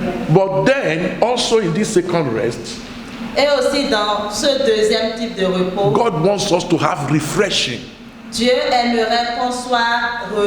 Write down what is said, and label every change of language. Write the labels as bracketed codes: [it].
[en] But then, also in this second rest, [fr] Et aussi dans ce deuxième type de repos, [en] God wants us to have refreshing. [fr] Dieu aimerait qu'on soit